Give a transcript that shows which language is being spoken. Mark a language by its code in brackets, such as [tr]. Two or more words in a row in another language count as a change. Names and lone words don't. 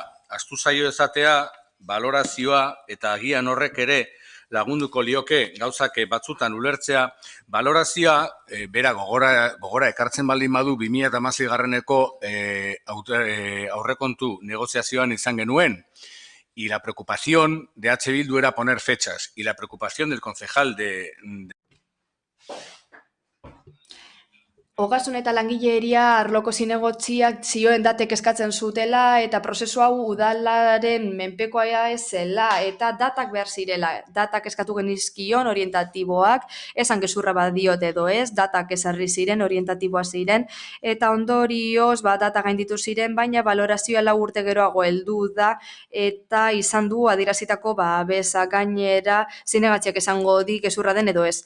[eu] Astu zaio ezatea, balorazioa eta agian horrek ere lagunduko lioke gauzak batzutan ulertzea, balorazioa bera gogora ekartzen baldin badu 2016-garreneko aurrekontu negoziazioan izan genuen. [es] Y la preocupación de H. Bildu era poner fechas. Y la preocupación del concejal de [eu] Ogasun eta langileria arloko zinegotziak zioen datek eskatzen zutela eta prozesu hau udalaren menpekoa ez zela eta datak behar zirela. Datak eskatu genizkion orientatiboak, esan gezurra badiot edo ez, datak ezarri ziren, orientatiboa ziren, eta ondorioz data gainditu ziren, baina balorazioa 4 urte geroago heldu da eta izan du adierazitako babesa gainera zinegatziak esango di gezurra den edo ez.